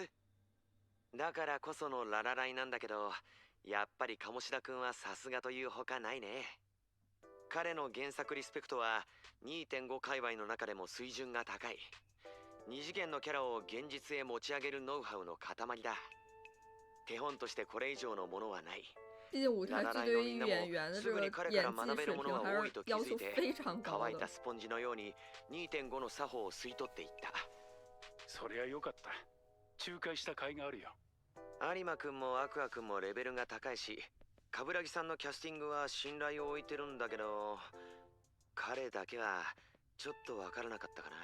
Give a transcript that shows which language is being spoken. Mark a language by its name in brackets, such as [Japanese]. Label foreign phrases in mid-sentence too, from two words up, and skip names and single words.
[Japanese] だからこそのララライなんだけど、やっぱり鴨志田君はさすがというほかないね。彼の原作リスペクトは 2.5 界隈の中でも水準が高い。二次元のキャラを現実へ持ち上げるノウハウの塊だ。手本としてこれ以上のものはない。 [Chinese] 毕竟舞台剧对于演员的这个演技水平还是要求非常高的。 [Japanese] 乾いたスポンジのように 2.5 の作法を吸い取っていった。そりゃよかった。仲介した甲斐があるよ。有馬くんもアクアくんもレベルが高いし、冠城さんのキャスティングは信頼を置いてるんだけど、彼だけはちょっとわからなかったかな。